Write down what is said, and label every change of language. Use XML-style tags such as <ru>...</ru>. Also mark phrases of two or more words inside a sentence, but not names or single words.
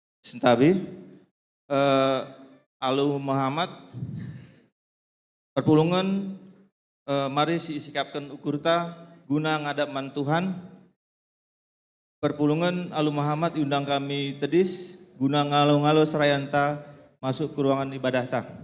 <btx>Sentabi, Alu Muhammad, perpulungan, mari sikapkan ukurta guna ngadapman Tuhan. Perpulungan Alu Muhammad undang kami tedis guna ngalo-ngalo serayanta masuk ke ruangan ibadah ta.</btx>